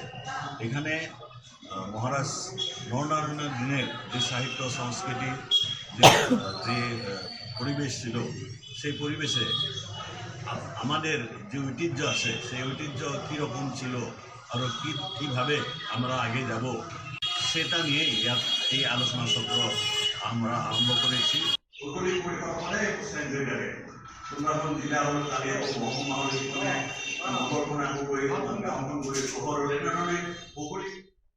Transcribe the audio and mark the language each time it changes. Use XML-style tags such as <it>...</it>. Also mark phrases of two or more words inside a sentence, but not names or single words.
<bn>এখানে মহারাজ নরনারায়ণের দিনের যে সাহিত্য সংস্কৃতি যে পরিবেশ ছিল, সেই পরিবেশে আমাদের যে ঐতিহ্য আছে সেই ঐতিহ্য কীরকম ছিল আরও কীভাবে আমরা আগে যাব সেটা নিয়ে এই আলোচনা চক্র আমরা আরম্ভ করেছি।</bn> <as>সুন্দরবন জিলা তাৰে মহকুমা নগৰখন আকৌ গৈ গাঁওখন গৈ চহৰলৈ এনেধৰণে ভৌগোলিক</as>